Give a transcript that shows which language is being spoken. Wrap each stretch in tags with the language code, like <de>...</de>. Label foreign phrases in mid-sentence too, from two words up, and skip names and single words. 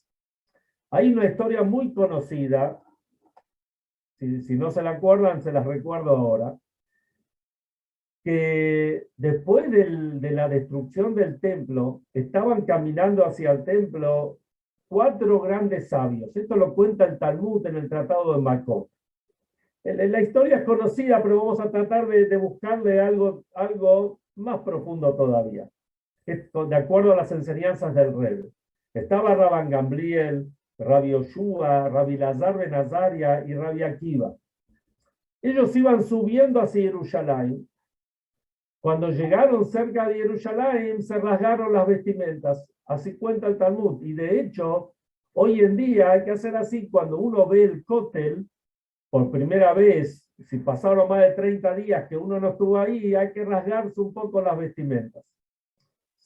<es>Hay una historia muy conocida, si no se la acuerdan, se las recuerdo ahora, que después de la destrucción del templo, estaban caminando hacia el templo 4 grandes sabios. Esto lo cuenta el Talmud en el Tratado de Makot. La historia es conocida, pero vamos a tratar de buscarle algo más profundo todavía. Esto, de acuerdo a las enseñanzas del Rebbe. Estaba Rabban Gamliel, Rabbi Yoshua, Rabbi Lazar ben Azaria y Rabbi Akiva. Ellos iban subiendo hacia Jerusalén. Cuando llegaron cerca de Jerusalén, se rasgaron las vestimentas. Así cuenta el Talmud. Y de hecho, hoy en día hay que hacer así. Cuando uno ve el Kotel, por primera vez, si pasaron más de 30 días que uno no estuvo ahí, hay que rasgarse un poco las vestimentas.</es>